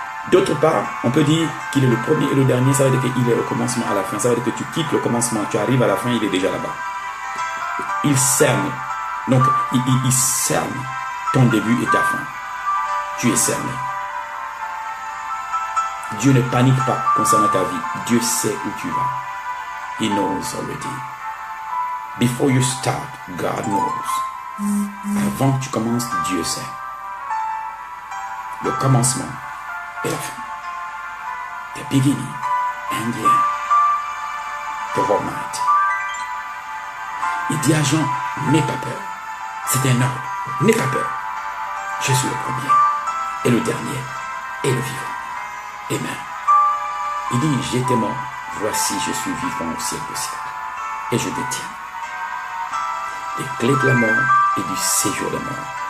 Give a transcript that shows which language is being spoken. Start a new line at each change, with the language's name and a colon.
French: D'autre part, on peut dire qu'il est le premier et le dernier. Ça veut dire qu'il est au commencement à la fin. Ça veut dire que tu quittes le commencement, tu arrives à la fin, il est déjà là-bas. Il cerne. Donc il cerne ton début et ta fin. Tu es cerné. Dieu ne panique pas concernant ta vie. Dieu sait où tu vas.
English: He knows already. Before you start, God knows.
French: Avant que tu commences, Dieu sait. Le commencement et la fin.
English: The beginning and the end. The Almighty.
French: Il dit à Jean, n'aie pas peur. C'est un ordre. N'aie pas peur. Je suis le premier et le dernier et le vivant. Amen. Il dit, j'étais mort. Voici, je suis vivant au siècle des siècles. Et je détiens les clés de la mort et du séjour de mort.